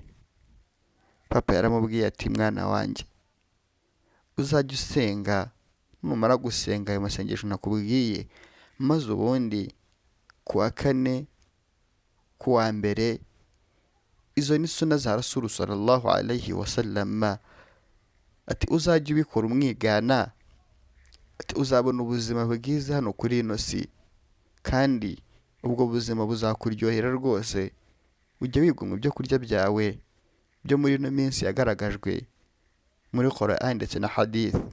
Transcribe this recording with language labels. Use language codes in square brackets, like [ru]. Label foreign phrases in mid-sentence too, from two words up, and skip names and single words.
[rw] Papa yaramubwiye ati mwana wanjye, uzajya usenga, numara gusenga ayo masengesho nakubwiye, maze ubundi ku wa kane, ku wa mbere, izo ni suna za [ar] رسول صلى الله عليه وسلم, [rw] ati uzajya ubikora umwigana, ati uzabona ubuzima bwiza hano kuri ino si, kandi ubwo buzima buzakuryohera rwose. ujya wigomwa ibyo kurya byawe byo muri ino minsi yagaragajwe muri Quran ndetse na Hadith.